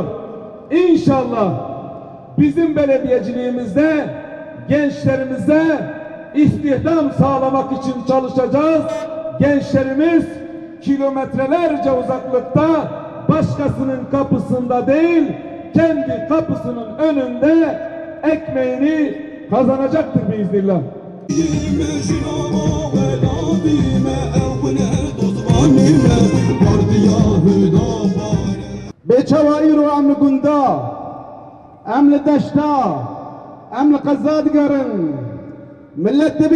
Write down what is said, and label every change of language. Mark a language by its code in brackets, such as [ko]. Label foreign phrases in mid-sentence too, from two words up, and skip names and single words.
[tr] İnşallah bizim belediyeciliğimizde gençlerimize istihdam sağlamak için çalışacağız. Gençlerimiz kilometrelerce uzaklıkta başkasının kapısında değil, kendi kapısının önünde ekmeğini kazanacaktır biiznillah. [ku] بچوائیرو امن گندا امن دشتا امن قزادگرن ملت به